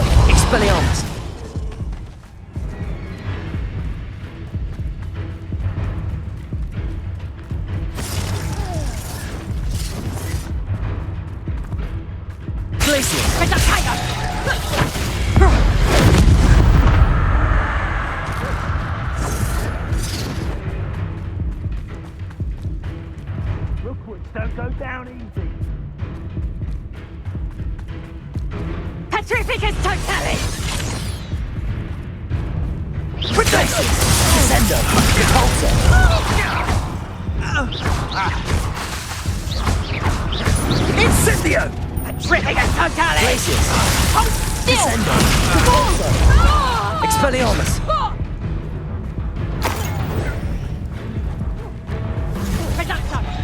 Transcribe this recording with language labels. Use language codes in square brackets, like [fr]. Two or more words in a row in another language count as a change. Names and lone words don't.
[en] Expelliarmus! Glacius! Rookwoods don't go down easy. Petrificus totalis! Glacius! Descendo! Depulso! Incendio! Petrificus totalis! Glacius! Hold still! Descendo! Depulso! Expelliarmus! Reducto!